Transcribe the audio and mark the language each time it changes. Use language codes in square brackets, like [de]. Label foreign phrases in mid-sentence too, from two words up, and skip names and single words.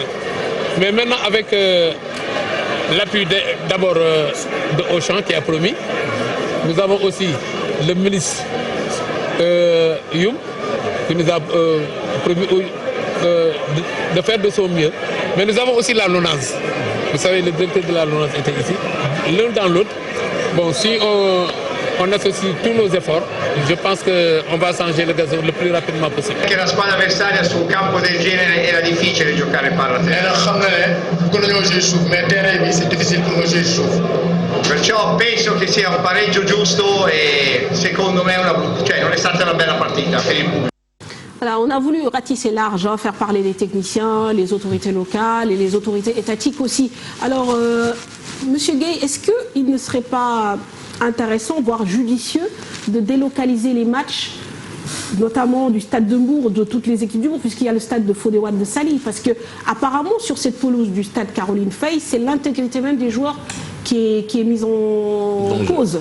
[fr] Mais maintenant avec l'appui d'abord de Auchan qui a promis, nous avons aussi le ministre Youm qui nous a promis de faire de son mieux. Mais nous avons aussi la LONASE. Vous savez, le directeur de la LONASE était ici. L'un dans l'autre, bon, si on associe tous nos efforts, je pense qu'on va changer le gazon le plus rapidement possible. [it] Che la squadra avversaria su un campo del genere era difficile giocare palla a [fr] c'est difficile pour nous jouer souffle. [it] Perciò penso che sia un pareggio giusto e secondo me non è stata una bella partita per il pubblico. [fr] Voilà, on a voulu ratisser large, hein, faire parler les techniciens, les autorités locales et les autorités étatiques aussi. Alors, Monsieur Gueye, est-ce qu'il ne serait pas intéressant, voire judicieux, de délocaliser les matchs, notamment du stade de Mbour, de toutes les équipes du Mbour, puisqu'il y a le stade de Fodéouane de Saly, parce que apparemment sur cette pelouse du stade Caroline Faye, c'est l'intégrité même des joueurs qui est mise en cause.